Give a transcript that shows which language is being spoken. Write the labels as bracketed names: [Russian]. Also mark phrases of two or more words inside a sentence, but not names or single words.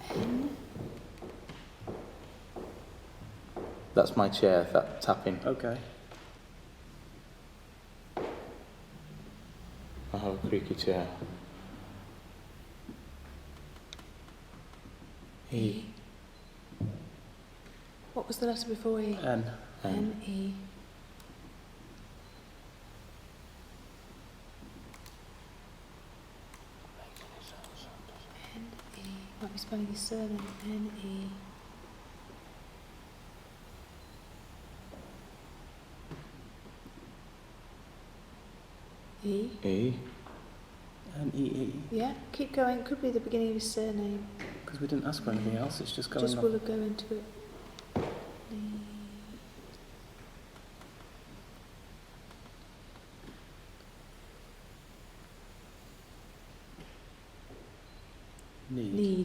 [English] That's my chair, that tapping. Okay. I have a creaky chair. E. What was the letter before E? N. N-E. N-E. Might be spelling his surname. N-E. E. E. N-E-E. Yeah, keep going. Could be the beginning of his surname. Because we didn't ask for anything else, it's just going Just off. will go into it. Need.